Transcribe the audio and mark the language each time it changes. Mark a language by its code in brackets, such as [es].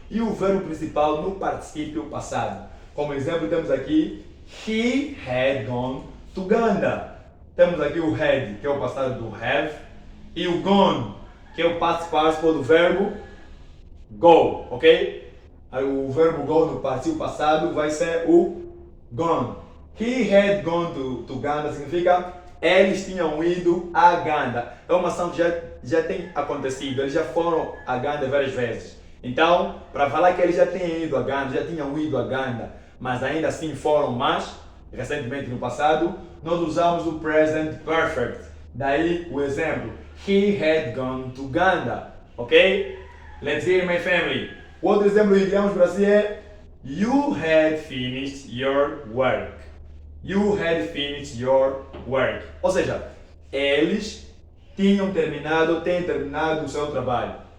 [pt] E o verbo principal no particípio passado. Como exemplo, temos aqui, [en] he had gone to Uganda. [pt] Temos aqui o had, que é o passado do have, e o gone, que é o past participle do verbo go, ok? Aí o verbo go no particípio passado vai ser o gone. [en] He had gone to Uganda [pt] significa eles tinham ido a Uganda. É uma ação que já tem acontecido, eles já foram a Uganda várias vezes. Então, para falar que eles já tinham ido a Uganda, já tinham ido a Uganda, mas ainda assim foram mais, recentemente no passado, nós usamos o present perfect. Daí o exemplo, [en] he had gone to Uganda, [pt] ok? [en] Let's hear my family. [pt] O outro exemplo que criamos para si é [en] you had finished your work. You had finished your work. [pt] Ou seja, eles têm terminado o seu trabalho.